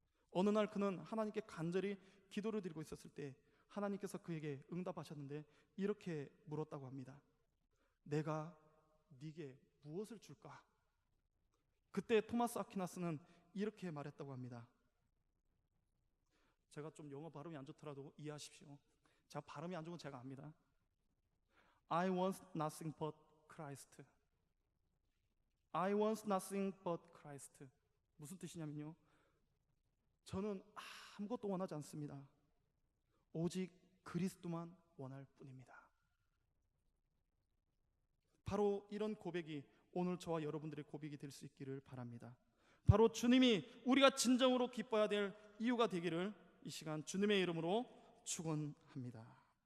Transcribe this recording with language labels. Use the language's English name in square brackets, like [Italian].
[Korean] 어느 날 그는 하나님께 간절히 기도를 드리고 있었을 때 하나님께서 그에게 응답하셨는데 이렇게 물었다고 합니다. 내가 네게 무엇을 줄까? 그때 토마스 아퀴나스는 이렇게 말했다고 합니다. 제가 좀 영어 발음이 안 좋더라도 이해하십시오. 제가 발음이 안 좋은 건 제가 압니다. [English] I want nothing but Christ. I want nothing but Christ. [Korean] 무슨 뜻이냐면요, 저는 아무것도 원하지 않습니다. 오직 그리스도만 원할 뿐입니다. 바로 이런 고백이 오늘 저와 여러분들의 고백이 될 수 있기를 바랍니다. 바로 주님이 우리가 진정으로 기뻐해야 될 이유가 되기를 이 시간 주님의 이름으로 축원합니다.